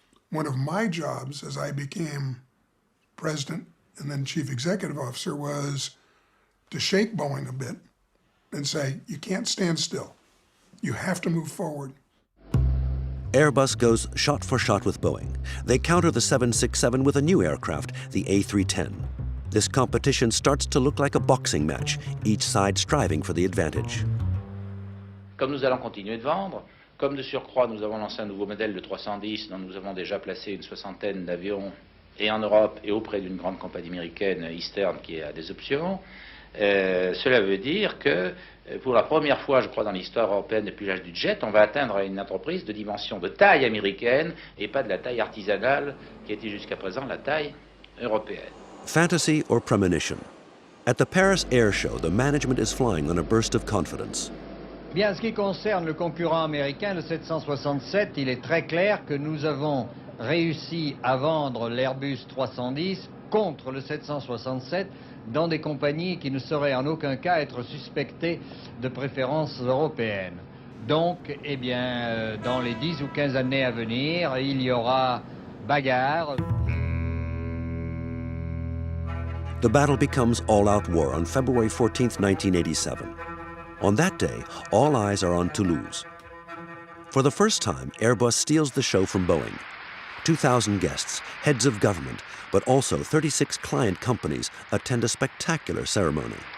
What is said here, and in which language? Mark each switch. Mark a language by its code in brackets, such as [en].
[en] One of my jobs as I became president and then chief executive officer was to shake Boeing a bit and say, you can't stand still. You have to move forward. Airbus goes shot for shot with Boeing. They counter the 767 with a new aircraft, the A310. This competition starts to look like a boxing match, each side striving for the advantage. [fr] Comme nous allons continuer de vendre, comme de surcroît nous avons lancé un nouveau modèle de 310 dont nous avons déjà placé une soixantaine d'avions et en Europe et auprès d'une grande compagnie américaine, Eastern, qui a des options, cela veut dire que pour la première fois, je crois, dans l'histoire européenne depuis l'âge du jet, on va atteindre une entreprise de dimension de taille américaine et pas de la taille artisanale qui était jusqu'à présent la taille européenne. [en] Fantasy or premonition? At the Paris Air Show, the management is flying on a burst of confidence. [fr] Bien, en ce qui concerne le concurrent américain, le 767, il est très clair que nous avons réussi à vendre l'Airbus 310 contre le 767 dans des compagnies qui ne sauraient en aucun cas être suspectées de préférences européennes. Donc, eh bien, dans les 10 ou 15 années à venir, il y aura bagarre. [en] The battle becomes all-out war on February 14, 1987. On that day, all eyes are on Toulouse. For the first time, Airbus steals the show from Boeing. 2,000 guests, heads of government, but also 36 client companies attend a spectacular ceremony.